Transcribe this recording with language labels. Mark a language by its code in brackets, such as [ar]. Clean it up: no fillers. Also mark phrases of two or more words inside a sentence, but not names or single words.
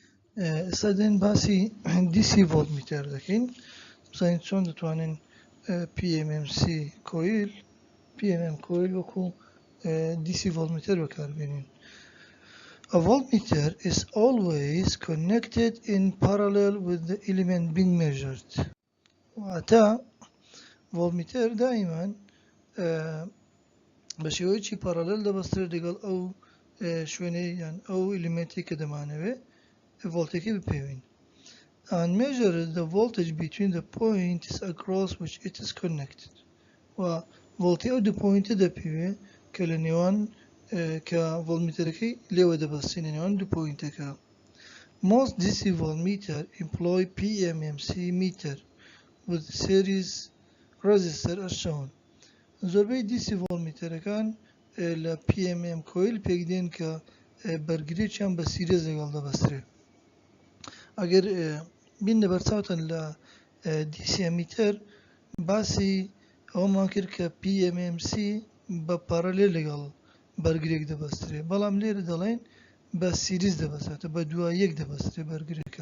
[ckb] ئێستا باسی [en] DC voltmeter [ckb] دەکەین. بزانین چۆن دەتوانین [en] PMMC coil PMM coil [ckb] وەکو [en] DC voltmeter [ckb] بەکاربێنین. [en] A voltmeter is always connected in parallel with the element being measured. [ckb] واتە ڤۆڵتمیتەر دائیمان بە شێوەیەکی پارالل دەبەسترێت لەگەڵ ئەو شوێنەی یان ئەو ئلیمنتی کە دەمانەوێت voltage بپێوین. [en] And measure the voltage between the points across which it is connected. [ckb] و voltage ئەو دوو پوینتە دەپێوێت کە لە نێوان کە ڤۆڵتمیتەرەکەی لێوە دەبەستین لە نێوان دوو پوینتەکە. [en] Most DC voltmeter employ PMMC meter with series resistor as shown. [ckb] زۆربەی DC ڤۆڵتمیتەرەکان لە [en] PMM coil [ckb] پێکدێن کە بەرگریەکیان بە سیرێز لەگەڵ دەبەسترێت. ئەگەر بین لەبەرچاوتان لە [en] DC ammeter [ckb] باسی ئەومان کرد کە PMMC بە پارالێل لەگەڵ بەرگرێک دەبەسترێت، بەڵام لێرە دەڵێن بە سیریز دەبەستێتە بە دوای یەک دەبەسترێت بەرگرێکە.